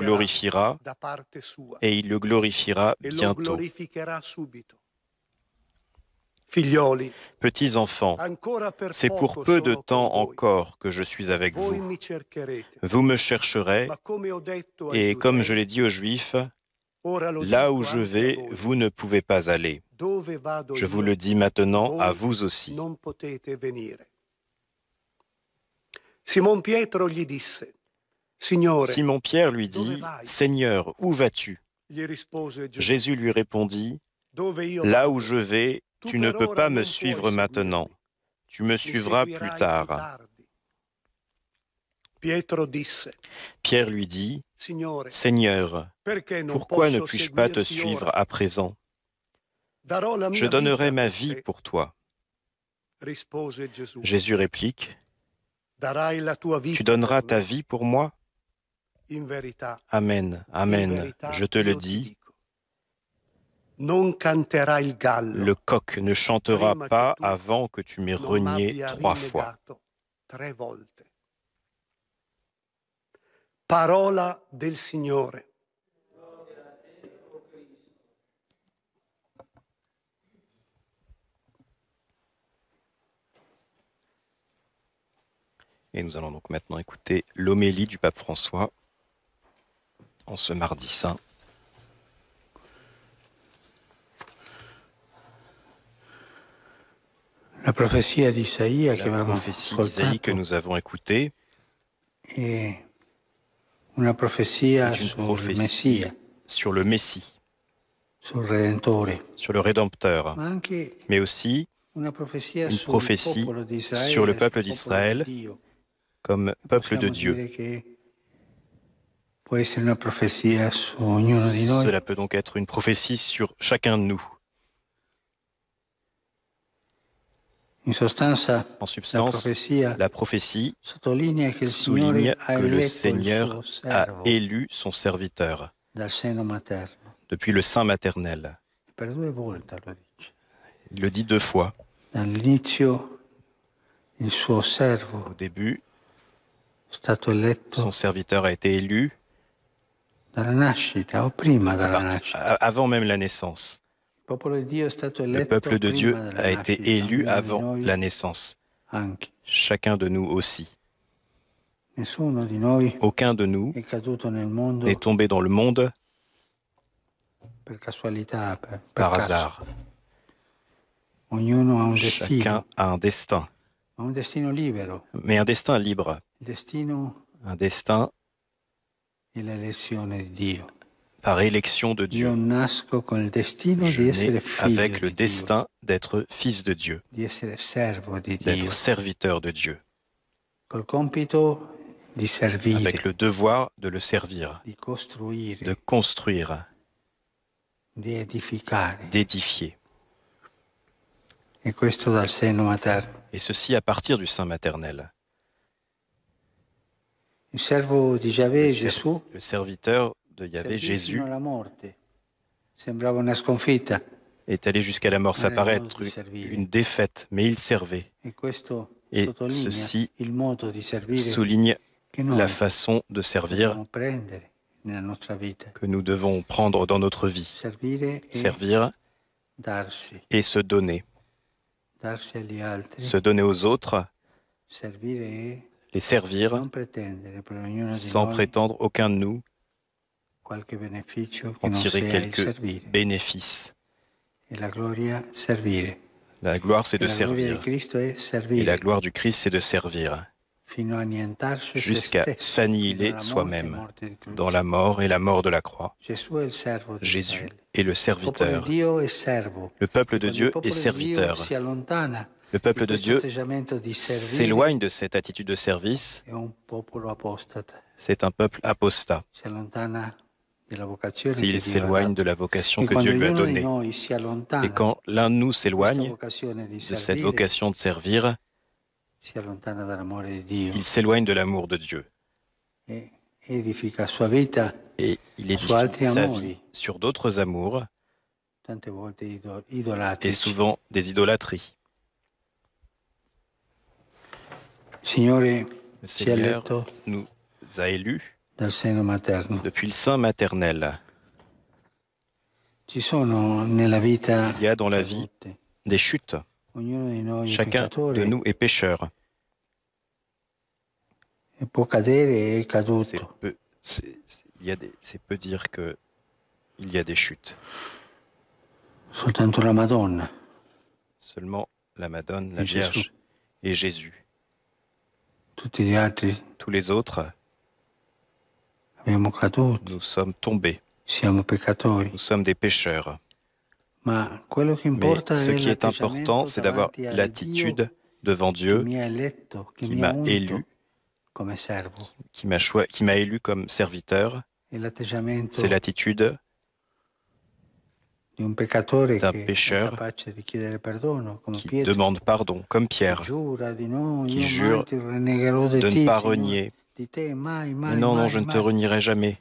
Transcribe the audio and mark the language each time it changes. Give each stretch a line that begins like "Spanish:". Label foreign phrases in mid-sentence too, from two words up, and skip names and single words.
Italian: glorificherà
French: glorifiera
Italian: da parte sua
French: et il le glorifiera
Italian: e lo
French: bientôt.
Italian: glorificherà subito. Figlioli,
French: Petits enfants,
Italian: ancora per
French: c'est pour
Italian: poco
French: peu de
Italian: sono con
French: temps
Italian: voi.
French: encore que je suis avec
Italian: Voi
French: vous.
Italian: mi cercherete,
French: Vous me chercherez,
Italian: ma come ho detto ai
French: et comme je
Italian: giudei,
French: l'ai dit aux Juifs,
Italian: ora lo
French: là où
Italian: dico
French: je
Italian: anche a
French: vais,
Italian: voi.
French: vous ne pouvez pas aller.
Italian: Dove vado
French: Je vous
Italian: io,
French: le dis maintenant à
Italian: voi
French: vous aussi.
Italian: non potete venire. Simon Pietro gli disse: Signore,
French: Simon-Pierre lui
Italian: dove
French: dit,
Italian: vai?
French: Seigneur, où vas-tu?
Italian: Gli rispose Gesù:
French: Jésus lui répondit,
Italian: dove io
French: là où
Italian: vado,
French: je vais,
Italian: tu
French: tu ne
Italian: per
French: peux
Italian: ora
French: pas me
Italian: non puoi
French: suivre maintenant.
Italian: seguirmi,
French: Tu me
Italian: mi
French: suivras plus
Italian: seguirai più
French: tard.
Italian: tardi. Pietro disse:
French: Pierre lui dit,
Italian: Signore,
French: Seigneur,
Italian: perché non
French: pourquoi ne
Italian: posso
French: puis-je pas te
Italian: seguirti
French: suivre
Italian: ora?
French: à présent?
Italian: Darò la
French: Je
Italian: mia
French: donnerai
Italian: vita
French: ma
Italian: per
French: vie
Italian: te.
French: pour toi.
Italian: Rispose Gesù:
French: Jésus réplique,
Italian: darai la tua
French: tu
Italian: vita
French: donneras
Italian: per
French: ta
Italian: me.
French: vie pour moi?
Italian: In verità,
French: Amen,
Italian: in
French: amen,
Italian: verità
French: je te le
Italian: io ti
French: dis,
Italian: dico, non canterà il gallo
French: le coq ne chantera
Italian: prima che
French: pas
Italian: tu
French: avant que tu m'aies
Italian: non
French: renié
Italian: m'abbia
French: 3 fois.
Italian: rinnegato 3 volte. Parola del Signore.
French: Et nous allons donc maintenant écouter l'homélie du pape François en ce mardi saint. La prophétie d'Isaïe que nous avons écoutée
Italian: è una profezia
French: est une
Italian: sul
French: prophétie
Italian: Messia,
French: sur le Messie,
Italian: sul Redentore,
French: sur le Rédempteur,
Italian: ma anche
French: mais aussi
Italian: una profezia
French: une
Italian: sul
French: prophétie
Italian: popolo di
French: sur
Italian: Israele,
French: le
Italian: sul
French: peuple
Italian: popolo
French: d'Israël
Italian: di Dio.
French: comme peuple de
Italian: Possiamo
French: Dieu.
Italian: dire che può essere una profezia su ognuno di noi.
French: Cela peut donc être une prophétie sur chacun de nous.
Italian: In sostanza,
French: En substance, la prophétie
Italian: sottolinea che il
French: souligne
Italian: Signore ha
French: que le
Italian: eletto il
French: Seigneur
Italian: suo
French: a
Italian: servo
French: élu son serviteur
Italian: dal seno materno.
French: depuis le sein maternel.
Italian: Per 2 volte lo dice.
French: Il le dit 2 fois.
Italian: Dall'inizio il suo servo
French: Au début,
Italian: stato eletto
French: Son serviteur a été élu
Italian: dalla nascita o prima dalla nascita.
French: avant même la naissance.
Italian: Il popolo di Dio è stato
French: Le
Italian: eletto
French: peuple de Dieu
Italian: prima della
French: a été
Italian: nascita,
French: élu
Italian: ognuno di
French: avant
Italian: noi
French: la naissance.
Italian: anche.
French: Chacun de nous aussi.
Italian: Nessuno di noi
French: Aucun de nous
Italian: è caduto nel mondo
French: n'est tombé dans le monde
Italian: per casualità, per
French: par
Italian: caso.
French: hasard.
Italian: Ognuno ha un
French: Chacun
Italian: destino,
French: a un destin,
Italian: ma un destino libero.
French: mais un destin libre,
Italian: Il destino
French: un destin
Italian: è l'elezione di Dio.
French: par élection de
Italian: Io
French: Dieu.
Italian: nasco con il destino
French: Je
Italian: di essere
French: nais
Italian: figlio
French: avec le
Italian: di Dio,
French: destin d'être fils de Dieu,
Italian: di essere servo di Dio,
French: d'être serviteur de Dieu,
Italian: col compito di servire,
French: avec le devoir de le servir,
Italian: di costruire,
French: de construire,
Italian: di edificare.
French: d'édifier.
Italian: E questo dal seno materno.
French: Et ceci à partir du sein maternel.
Italian: Il servo di Giavè,
French: Le
Italian: Gesù,
French: le serviteur de
Italian: servì
French: Yahvé,
Italian: fino
French: Jésus,
Italian: alla morte. Sembrava una sconfitta.
French: est allé jusqu'à la mort. Ça
Italian: Ma
French: paraît
Italian: nel modo
French: être
Italian: di servire.
French: une défaite, mais il servait
Italian: E questo
French: Et
Italian: sottolinea
French: ceci
Italian: il modo di servire
French: souligne
Italian: che noi
French: la façon de servir
Italian: dobbiamo prendere nella nostra vita.
French: que nous devons prendre dans notre vie.
Italian: Servire e
French: Servir
Italian: darsi,
French: et se donner.
Italian: darsi agli altri,
French: Se donner aux autres,
Italian: servire e
French: les servir
Italian: non pretendere per ognuno di
French: sans
Italian: noi
French: prétendre aucun de nous
Italian: qualche beneficio che
French: en
Italian: non
French: tirer
Italian: sia il
French: quelques
Italian: servire.
French: bénéfices.
Italian: E la gloria servire.
French: La gloire, c'est
Italian: E
French: de
Italian: la gloria di
French: servir.
Italian: Cristo è
French: Et la
Italian: servire
French: gloire du Christ, c'est de servir
Italian: fino a annientarsi se
French: jusqu'à
Italian: stesso, fino
French: s'annihiler
Italian: alla morte e
French: soi-même
Italian: morte di croce.
French: dans la mort et la mort de la croix.
Italian: Gesù è il servo di
French: Jésus
Italian: Israele.
French: est le
Italian: Il popolo
French: serviteur.
Italian: di Dio è servo.
French: Le peuple de
Italian: Quando
French: Dieu
Italian: il popolo
French: est
Italian: di Dio
French: serviteur.
Italian: si allontana
French: Le peuple
Italian: di
French: de
Italian: questo
French: Dieu
Italian: atteggiamento di servire,
French: s'éloigne de cette attitude de service.
Italian: è un popolo apostata.
French: C'est un peuple apostat.
Italian: Si allontana della vocazione che
French: S'il
Italian: Dio ha
French: s'éloigne
Italian: dato.
French: de la vocation
Italian: E
French: que
Italian: quando
French: Dieu lui a
Italian: ognuno di
French: donnée.
Italian: noi si allontana
French: Et quand l'un de nous
Italian: di questa
French: s'éloigne
Italian: vocazione di
French: de cette
Italian: servire,
French: vocation de servir,
Italian: si allontana dall'amore di Dio
French: il s'éloigne de l'amour de Dieu.
Italian: e edifica la sua vita
French: Et il
Italian: su altri
French: édifie sa
Italian: amori,
French: vie sur d'autres amours
Italian: tante volte
French: et
Italian: idolatrici.
French: souvent des idolâtries.
Italian: Il Signore
French: Le
Italian: ci ha
French: Seigneur
Italian: eletto
French: nous a élus
Italian: dal seno materno.
French: depuis le sein maternel.
Italian: Ci sono nella vita
French: Il y a dans la vie
Italian: cadute.
French: des chutes.
Italian: Ognuno di noi è
French: Chacun
Italian: peccatore
French: de nous est pécheur.
Italian: e può cadere e è
French: C'est
Italian: caduto.
French: peu, c'est peu dire que il y a des chutes.
Italian: Soltanto la Madonna
French: Seulement la Madone, la Et Jésus. Vierge et Jésus.
Italian: tutti gli altri
French: Tous les autres,
Italian: abbiamo caduto,
French: nous sommes tombés.
Italian: siamo peccatori.
French: Nous sommes des pécheurs.
Italian: Ma quello che
French: Mais
Italian: importa
French: ce
Italian: è
French: qui est important,
Italian: l'atteggiamento
French: c'est d'avoir
Italian: davanti al
French: l'attitude devant
Italian: Dio
French: Dieu
Italian: che mi ha eletto, che
French: qui
Italian: mi ha
French: m'a
Italian: unto
French: élu,
Italian: come servo.
French: qui m'a élu comme serviteur.
Italian: È l'atteggiamento
French: C'est l'attitude
Italian: di un peccatore
French: d'un
Italian: che è
French: pécheur
Italian: capace di chiedere perdono, come
French: qui
Italian: Pietro,
French: demande pardon, comme Pierre,
Italian: giura di no,
French: qui
Italian: io
French: jure
Italian: mai ti rinnegherò di
French: de
Italian: te,
French: ne pas
Italian: Signore,
French: renier.
Italian: di te, mai,
French: Mais
Italian: mai,
French: non, non,
Italian: mai,
French: je ne te
Italian: mai.
French: renierai jamais.